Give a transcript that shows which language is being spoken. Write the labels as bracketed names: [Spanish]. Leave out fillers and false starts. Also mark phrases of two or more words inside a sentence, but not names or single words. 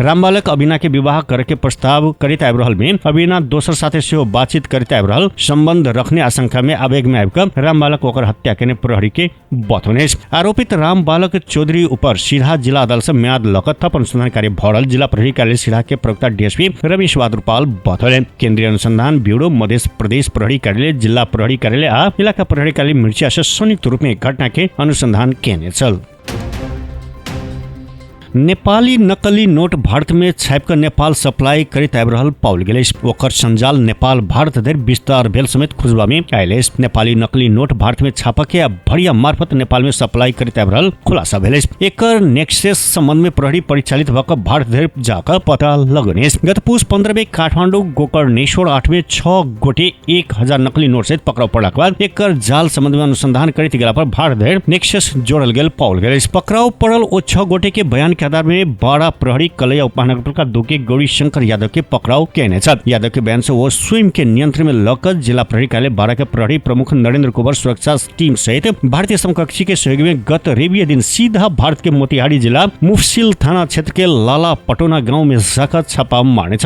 [Maithili] राम बालक अविना के विवाह करे के प्रस्ताव करैत आबि रहल में अविना दोसर साथे से बातचीत करैत आबि रहल। संबंध रखने आशंका में आवेग में आबिकर राम बालक ओकर हत्या केने प्रहरी के बतौने। आरोपित राम बालक चौधरी ऊपर सिरहा जिला अदालत से म्याद लक थप अनुसंधान कार्य भरल। जिला प्रहरी कार्यालय सिरहा के प्रवक्ता डीएसपी रमेश बहादुर पाल बतौले। केंद्रीय अनुसंधान ब्यूरो, मध्य प्रदेश प्रहरी कार्यालय, जिला प्रहरी कार्यालय आ इलाका प्रहरी कार्यालय मिर्चिया से संयुक्त रूप में घटना के अनुसंधान केने छल। नेपाली नकली नोट भारत में छाप कर नेपाल सप्लाई करित आबि रहल पाओल गेल। ओकर संजाल नेपाल भारत धरि विस्तार भेल समेत खुजबा में आयल। नेपाली नकली नोट भारत में छापके आ भड़िया मार्फत नेपाल में सप्लाई करित आबि रहल खुलासा भेल। एकर नेक्सस संबंध में प्रहरी परिचालित भक भारत धरि जाकर पता लगने। गत पुष 15 में काठमाडौँ गोकर्णेश्वर 8 में 6 गोटे 1000 नकली नोट सहित पकड़ाव पड़ला के बाद एकर जाल संबंध में अनुसंधान करित गेला पर भारत धरि नेक्सस जोड़ल गेल पाओल गेल। पकड़ाव पड़ल ओ 6 गोटे के बयान के आधार में बाड़ा प्रहरी कलैया उपमहानगरपालिका 2 के गौरी शंकर यादव के पकड़ाव केने छल। यादव के बयान से वो स्वयं के नियंत्रण में लकर जिला प्रहरी कार्यालय बाड़ा के प्रहरी प्रमुख नरेंद्र कुंवर सुरक्षा टीम सहित भारतीय समकक्षी के सहयोग में गत रविवार दिन सीधा भारत के मोतिहारी जिला मुफसिल थाना क्षेत्र के लाला पटोना गांव में जाकर छापा मारने छल।